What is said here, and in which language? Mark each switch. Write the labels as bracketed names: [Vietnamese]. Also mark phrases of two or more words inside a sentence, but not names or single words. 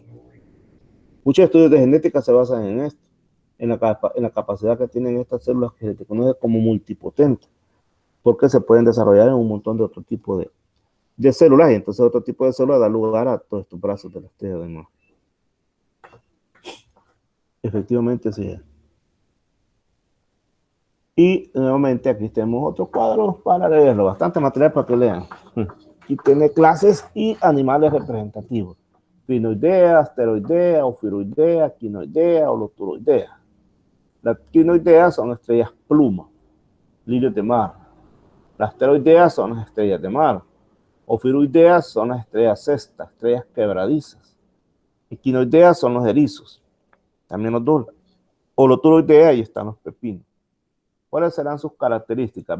[Spanish] Muchos estudios de genética se basan en esto, en la capacidad que tienen estas células que se conoce como multipotentes, porque se pueden desarrollar en un montón de otro tipo de células, y entonces otro tipo de células da lugar a todos estos brazos de la estrella de mar. Efectivamente, sí es. Y nuevamente aquí tenemos otro cuadro para leerlo, bastante material para que lean. Aquí tiene clases y animales representativos. Crinoidea, asteroidea, ofiuroidea, quinoidea, holoturoidea. Las quinoideas son estrellas pluma, lirios de mar. Las asteroideas son las estrellas de mar. Ofiuroideas son las estrellas cestas, estrellas quebradizas. Equinoideas son los erizos, también los dulces. Holoturoidea, ahí están los pepinos. ¿Cuáles serán sus características?